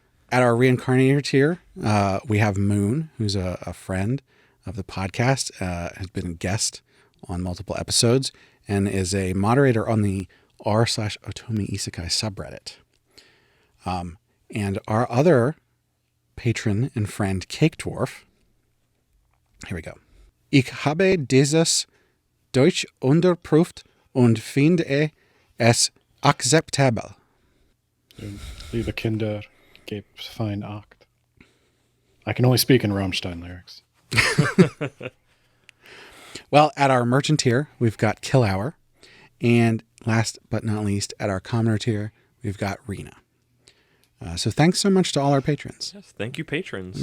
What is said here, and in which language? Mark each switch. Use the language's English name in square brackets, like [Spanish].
[English] at our reincarnator tier, we have Moon, who's a friend of the podcast, has been a guest on multiple episodes, and is a moderator on the r/Otomi Isekai subreddit. And our other patron and friend, Cake Dwarf. Here we go. [German] Ich habe dieses Deutsch unterprüft und finde es akzeptabel. Liebe Kinder, gebt fein Acht. [English] I can only speak in Rammstein lyrics. Well, at our merchant tier, we've got Kill Hour. And last but not least, at our commoner tier, we've got Rena. So thanks so much to all our patrons. Yes, thank you, patrons.